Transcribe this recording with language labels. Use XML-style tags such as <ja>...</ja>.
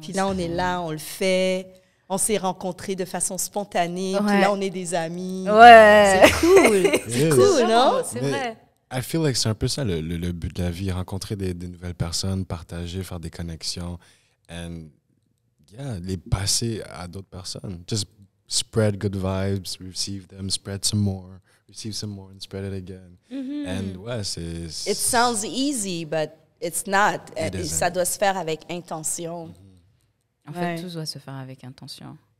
<fr>Puis là, on est là, on le fait. On s'est rencontrés de façon spontanée. Ouais. Puis là, on est des amis. Ouais. C'est cool. C'est</fr> <en>Yes.</en> <fr>cool, non? C'est Mais vrai.</fr> <en>I feel like</en> <fr>c'est un peu ça le but de la vie, rencontrer des nouvelles personnes, partager, faire des connexions,</fr> <en>and yeah,</en> <fr>les passer à d'autres personnes.</fr> <en>Just spread good vibes, receive them, spread some more, receive some more, and spread it again. And</en> <fr>ouais, c'est...</fr> <en>It sounds easy, but it's not. It isn't.</en> <fr>Ça doit se faire avec intention. En Ouais. fait, tout doit se faire avec intention.</fr>